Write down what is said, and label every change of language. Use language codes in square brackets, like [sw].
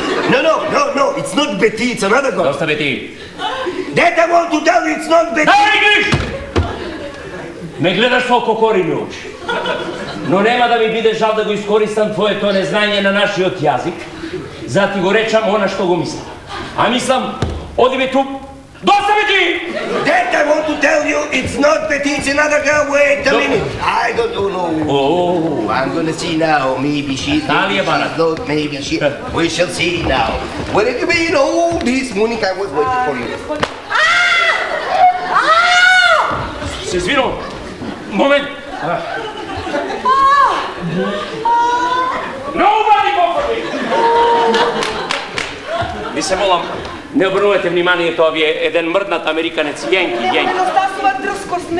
[en] No, it's not Betty, it's another girl. [mk] Доста Бети. [en] That I want to tell you, it's not Betty. [mk] Ме гледаш со кокорини очи. Но нема да ми биде жал да го искористам твоето незнање на нашиот јазик, за да ти го речам она што го мислам. А мислам, оди бе тук, доста Бети! [en] That I want to tell you, it's not Betty, it's another girl. Wait a minute. I don't know. Oh, I'm gonna see now. Maybe she's Talia Barat. not. Maybe she. We shall see now. Where have you been all this morning? I was waiting for you. [mk] се извинувам. Момент. [en] Nobody go for me! [mk] Ви се молам, Не обрнувате внимание, тоа ви е еден мрднат американец, Јенки. Нема недостасува дрскост, не?